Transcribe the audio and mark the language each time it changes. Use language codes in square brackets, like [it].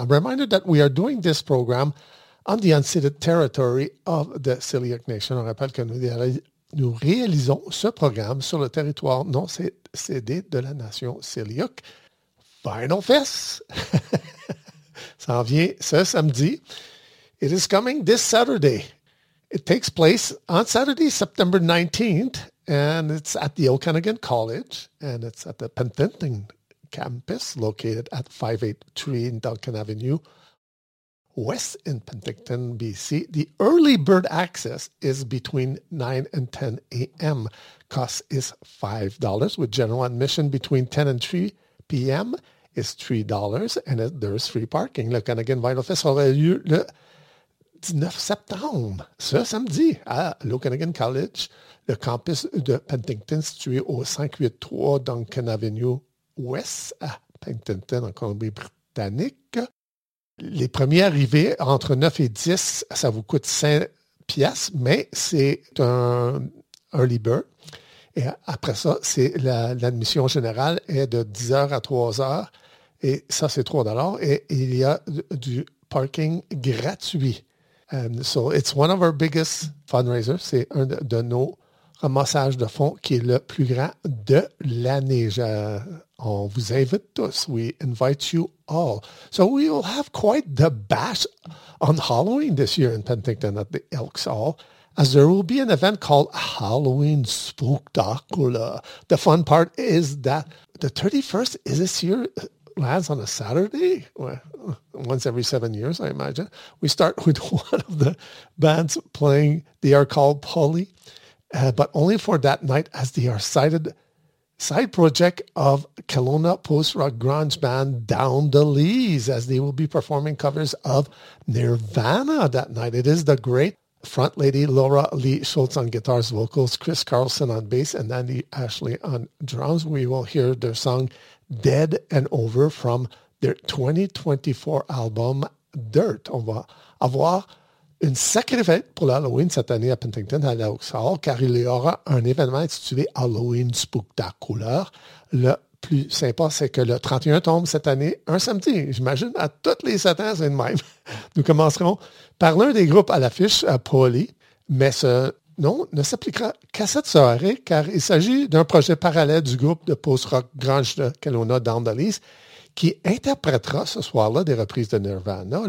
[en] I'm reminded that we are doing this program on the unceded territory of the Tsleil-Waututh Nation. [fr] On rappelle que nous réalisons ce programme sur le territoire non cédé de la nation Tsleil-Waututh. Final Fest! Ça en vient ce samedi. [en] It is coming this Saturday. It takes place on Saturday, September 19th, and it's at the Okanagan College, and it's at the Penticton campus, located at 583 Duncan Avenue, west in Penticton, BC. The early bird access is between 9 and 10 a.m. Cost is $5, with general admission between 10 and 3 p.m. is $3, and there is free parking. [fr] Le Okanagan Final Fest aura lieu le 19 septembre, ce samedi, à l'Okanagan College, le campus de Penticton, situé au 583 Duncan Avenue West, à Penticton, en Colombie-Britannique. Les premiers arrivés, entre 9 et 10, ça vous coûte 5 piastres, mais c'est un early bird. Et après ça, c'est l'admission générale est de 10h à 3h, et ça, c'est 3$, et il y a du parking gratuit. [en] And so it's one of our biggest fundraisers. [fr] C'est un de nos ramassages de fonds qui est le plus grand de l'année. On vous invite tous. [en] We invite you all. So we will have quite the bash on Halloween this year in Penticton at the Elks Hall, as there will be an event called Halloween Spooktacular. The fun part is that the 31st is this year lands on a Saturday, once every 7 years, I imagine. We start with one of the bands playing. They are called Polly, but only for that night, as they are side project of Kelowna post-rock grunge band Down the Lees, as they will be performing covers of Nirvana that night. It is the great front lady Laura Lee Schultz on guitars, vocals, Chris Carlson on bass, and Andy Ashley on drums. We will hear their song Dead and Over from their 2024 album Dirt. [fr] On va avoir une sacrée fête pour l'Halloween cette année à Penticton, à l'Oaks Hall, car il y aura un événement intitulé Halloween Spooktacular. Le plus sympa, c'est que le 31 tombe cette année, un samedi. J'imagine à toutes les 7 ans, c'est le même. Nous commencerons par l'un des groupes à l'affiche, à Pauly, mais ce nom ne s'appliquera qu'à cette soirée, car il s'agit d'un projet parallèle du groupe de post-rock grunge de Kelowna, Down the Lees, qui interprétera ce soir-là des reprises de Nirvana.